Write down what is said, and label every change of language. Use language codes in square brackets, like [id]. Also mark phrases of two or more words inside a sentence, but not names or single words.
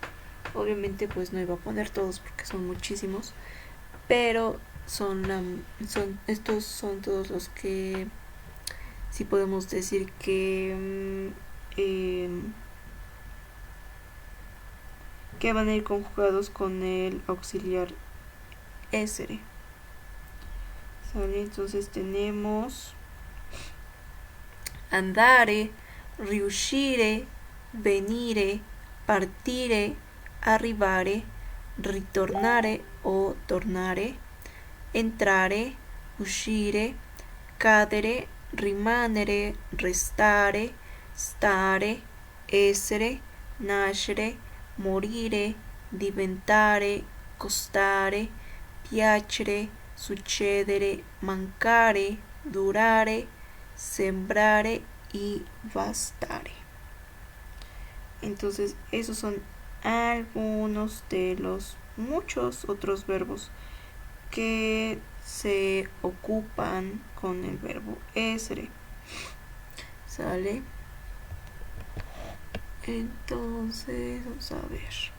[es] Obviamente pues no iba a poner todos porque son muchísimos, pero estos son todos los que sí podemos decir que van a ir conjugados con el auxiliar essere. ¿Sale? Entonces tenemos [it] andare, riuscire, venire, partire, arrivare, ritornare o tornare, entrare, uscire, cadere, rimanere, restare, stare, essere, nascere, morire, diventare, costare, piacere, succedere, mancare, durare, sembrare y bastare. [es] Entonces esos son algunos de los muchos otros verbos que se ocupan con el verbo essere. ¿Sale? Entonces, vamos a ver.